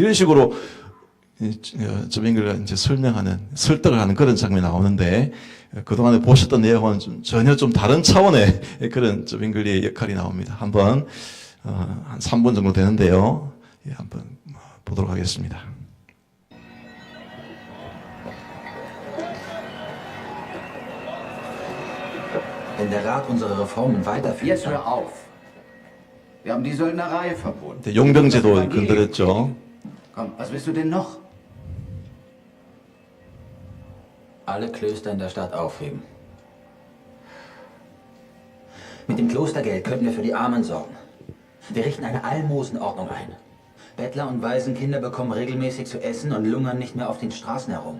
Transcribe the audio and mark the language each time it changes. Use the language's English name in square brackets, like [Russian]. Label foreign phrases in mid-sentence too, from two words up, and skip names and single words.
[Korean] 이런 식으로 좁은거리가 이제 설득을 하는 그런 장면이 나오는데 그동안에 보셨던 내용은 전혀 좀 다른 차원의 그런 좁은거리의 역할이 나옵니다. 한번 한 3분 정도 되는데요. 예, 한번 보도록 하겠습니다. [German] Wenn der Rat unsere Reformen weiterführt. Jetzt hör auf. Wir haben die Söldnerei verboten. [Korean] 용병제도 건드렸죠. [German] Komm, was willst du denn noch? Alle Klöster in der Stadt aufheben. Mit dem Klostergeld könnten wir für die Armen sorgen. Wir richten eine Almosenordnung ein. Bettler und Waisenkinder bekommen regelmäßig zu essen und lungern nicht mehr auf den Straßen herum.